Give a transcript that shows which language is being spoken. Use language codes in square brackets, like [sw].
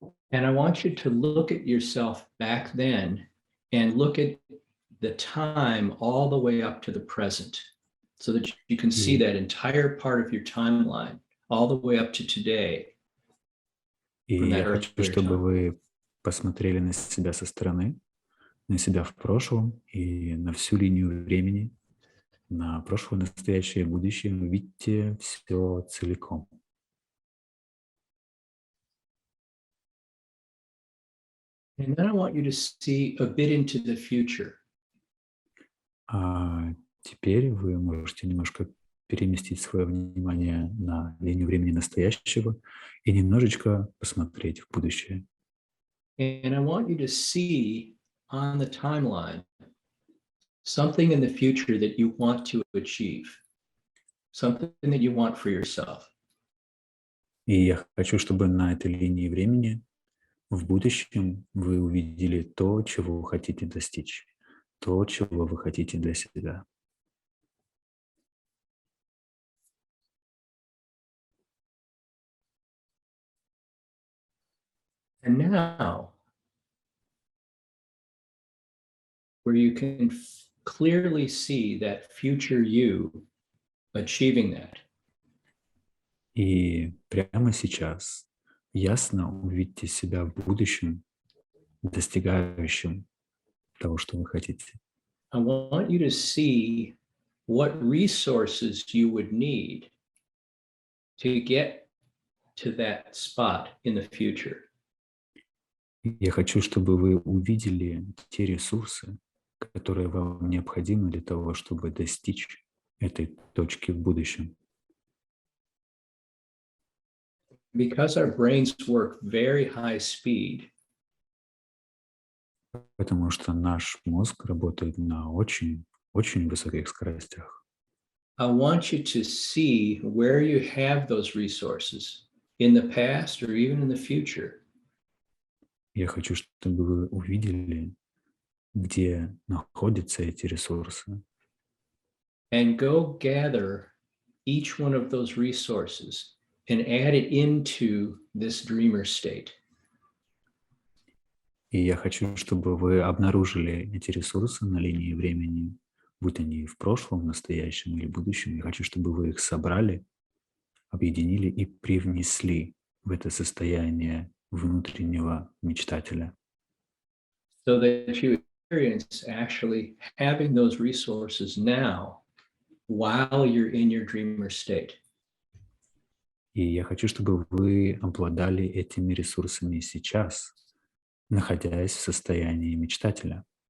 [en] And I want you to look at yourself back then and look at the time all the way up to the present so that you can see that entire part of your timeline all the way up to today. [ru] И я хочу, чтобы вы посмотрели на себя со стороны, на себя в прошлом и на всю линию времени, на прошлое, настоящее, будущее. Вы видите все целиком. [en] And then I want you to see a bit into the future. [ru] А теперь вы можете немножко переместить свое внимание на линию времени настоящего и немножечко посмотреть в будущее. [en] And I want you to see on the timeline something in the future that you want to achieve, something that you want for yourself. [ru] И я хочу, чтобы на этой линии времени в будущем вы увидели то, чего вы хотите достичь, то, чего вы хотите для себя. [en] And now, where you can clearly see that future you achieving that. [ru] И прямо сейчас ясно увидите себя в будущем, достигающим того, что вы хотите. [en] I want you to see what resources you would need to get to that spot in the future. [ru] Я хочу, чтобы вы увидели те ресурсы, которые вам необходимы для того, чтобы достичь этой точки в будущем. [en] Because our brains work very high speed, [ru] Потому что наш мозг работает на очень высоких скоростях. [en] I want you to see where you have those resources in the past or even in the future. [ru] Я хочу, чтобы вы увидели, где находятся эти ресурсы. [en] and go gather each one of those resources and add it into this dreamer state. [ru] И я хочу, чтобы вы обнаружили эти ресурсы на линии времени, будь они в прошлом, настоящем или будущем. Я хочу, чтобы вы их собрали, объединили и привнесли в это состояние внутреннего мечтателя. [en] So that you experience actually having those resources now while you're in your dreamer state. [ru] И я хочу, чтобы вы обладали этими ресурсами сейчас, находясь в состоянии мечтателя.